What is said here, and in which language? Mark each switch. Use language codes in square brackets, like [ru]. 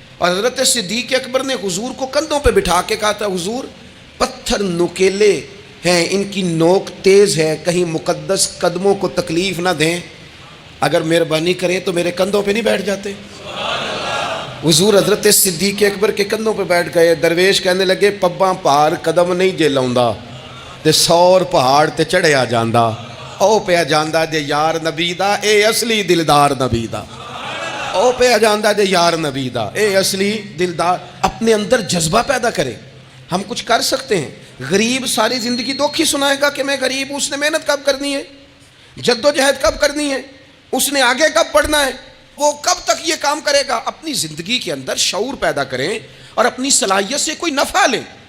[ur] اور حضرت صدیق اکبر نے حضور کو کندھوں پہ بٹھا کے کہا تھا حضور پتھر نکیلے ہیں, ان کی نوک تیز ہے, کہیں مقدس قدموں کو تکلیف نہ دیں, اگر مہربانی کریں تو میرے کندھوں پہ نہیں بیٹھ جاتے. حضور حضرت صدیق اکبر کے کندھوں پہ بیٹھ گئے. [pa] درویش کہنے لگے پباں پہاڑ قدم نہیں جے لاؤندا تے 100 پہاڑ تے چڑھیا جاندا, او پیا جاندا جے یار نبی دا, اے اصلی دلدار نبی دا, او پیا جاندا جے یار نبی دا, اے اصلی دلدار. [ur] اپنے اندر جذبہ پیدا کرے. ہم کچھ کر سکتے ہیں. غریب ساری زندگی دکھ ہی سنائے گا کہ میں غریب. اس نے محنت کب کرنی ہے, جد و جہد کب کرنی ہے, اس نے آگے کب پڑھنا ہے, وہ کب تک یہ کام کرے گا. اپنی زندگی کے اندر شعور پیدا کریں اور اپنی صلاحیت سے کوئی نفع لیں.